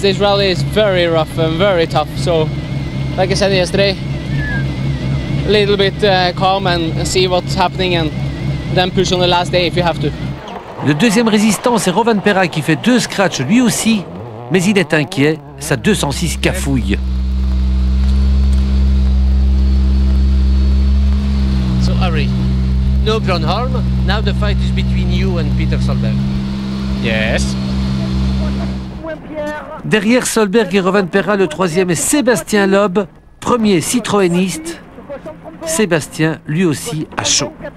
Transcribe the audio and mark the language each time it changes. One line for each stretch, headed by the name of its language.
English: This rally is very rough and very tough. So, like I said yesterday, a little bit calm and see what's happening and then push on the last day if you have to.
French: Le deuxième résistant, c'est Rovan Perra qui fait 2 scratchs lui aussi, mais il est inquiet, sa 206 cafouille.
English: No Gronholm. Now the fight is between you and Peter Solberg. Yes.
French: Derrière Solberg et Rovanperä, le troisième est Sébastien Loeb, premier citroëniste. Sébastien, lui aussi, à chaud.